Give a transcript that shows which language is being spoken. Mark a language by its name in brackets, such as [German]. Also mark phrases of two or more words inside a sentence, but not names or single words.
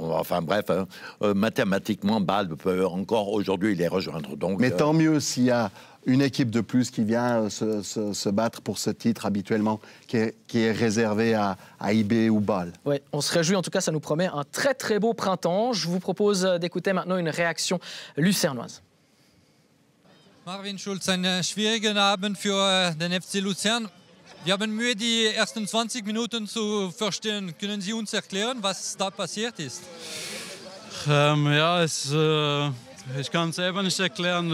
[French] Enfin, bref, mathématiquement, Bâle peut encore aujourd'hui les rejoindre. Donc, mais tant mieux s'il y a une équipe de plus qui vient se battre pour ce titre habituellement, qui est réservé à IB ou Bâle. Oui, on se réjouit. En tout cas, ça nous promet un très très beau printemps. Je vous propose d'écouter maintenant une réaction lucernoise. [German] Marvin Schulz, ein schwieriger Abend für den FC Luzern. Wir haben Mühe, die ersten 20 Minuten zu verstehen. Können Sie uns erklären, was da passiert ist? Ja, ich kann es selber nicht erklären.